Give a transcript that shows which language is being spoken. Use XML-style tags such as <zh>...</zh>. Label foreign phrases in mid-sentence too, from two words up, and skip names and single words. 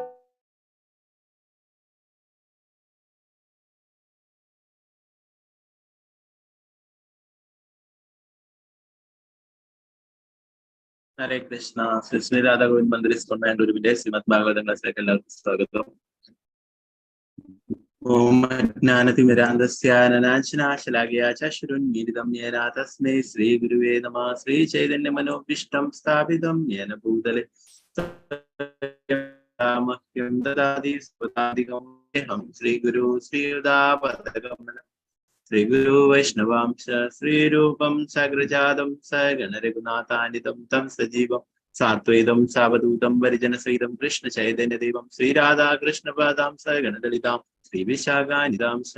<sa>हरे कृष्ण.</sa> <ml>Sri Radha Govind Mandir ISKCON Bangalore Srimad Bhagavatam class-ലേക്ക് എല്ലാവർക്കും സ്വാഗതം.</ml> <sa>ഓം അജ്ഞാനതിമിരാന്ധസ്യ അനനാശനാശലാകിയ ചക്ഷുരുന്മീലിതം യേന തസ്മൈ ശ്രീ ഗുരുവേ നമഃ. ശ്രീ ചൈതന്യ മനോഭീഷ്ടം സ്ഥാപിതം യേന ഭൂതലേ മഹ്യം ദദാതി സ്വതാധികം ശ്രീ ഗുരു ശ്രീയുതാപദകമല ശ്രീ ഗുരു വൈഷ്ണവാംശ ശ്രീരൂപം സഗ്രജാതം സഗണരഘുനാഥാനിതം തം സജീവം സാത്വൈതം സാവധൂതം പരിജനസഹിതം കൃഷ്ണ ചൈതന്യദേവം ശ്രീരാധാകൃഷ്ണപാദാം സഗണലളിതാം ശ്രീ വിശാഖാനിതാംശ.</sa>